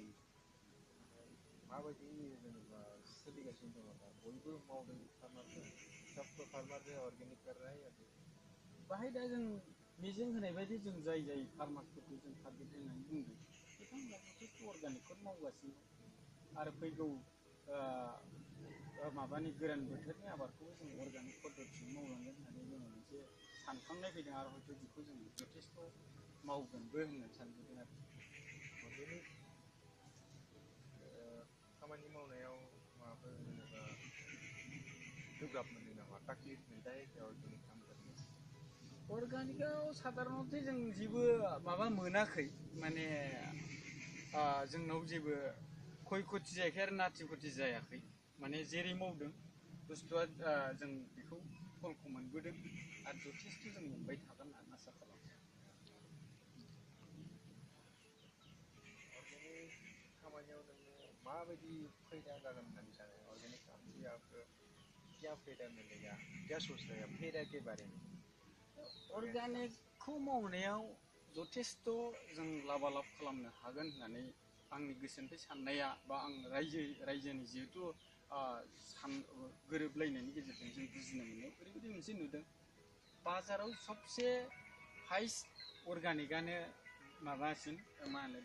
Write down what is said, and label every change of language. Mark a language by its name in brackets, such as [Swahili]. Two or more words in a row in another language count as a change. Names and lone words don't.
[Bodo] माबायदि जेनेबा सोलिगासिनो दङ दा बयबो मावदों फार्मारफोर [Hindi] सबको फार्मर जो ऑर्गेनिक कर रहा है या [Bodo] बाहाय दा जों मिजिं होनाय बायदि जों जाय फार्मारफोरखौ जों टारगेट होनानै बुंदों बिथांमोना जथेस्थ' अर्गानिकखौनो मावगासिनो आरो फैगौ माबानि गोरान बोथोरनि आबादखौबो जों अर्गानिक पद्धतिजों मावलांगोन होननानै जोङो मोनसे सानखांनाय फैदों आरो हयथ' बेखौ जों जथेस्थ' मावगोनबो होननानै सानबोदों आरो ऑर्गेनिक खामानि मावनायाव माबाफोर जेनेबा गोब्राब मोनदों नामा [Hindi] तकलिफ मिलता है क्या ऑर्गेनिक काम करने में [Bodo] अर्गानिकआव साधारनतः जों जेबो माबा मोनाखै माने जोंनाव जेबो खय खथि जायाखै आरो नाथि खथि जायाखै माने जेरै मावदों बुस्थुआ जों बेखौ फलखौ मोनबोदों आरो जथेस्थ' जों मोनबाय थागोन होननानै आसा खालामो ऑर्गेनिक खामानियाव नोङो माबायदि फायदा जागोन होननानै सानो [Hindi] ऑर्गेनिक काम से आपको क्या फायदा मिलेगा क्या सोच रहे हैं फायदा के बारे में [Bodo] अर्गानिकखौ मावनायाव जथेस्थ' जों लाबा लाब खालामनो हागोन होननानै आंनि गोसोनिफ्राय साननाया बा आं रायजोनि जिहेथु गोरोबलायनायनि गेजेरजों जों बुजिनो मोननायाव ओरैबायदि मोनसे नुदों बाजाराव सबसे हाइस्ट अर्गानिकआनो माबासिन मा होनो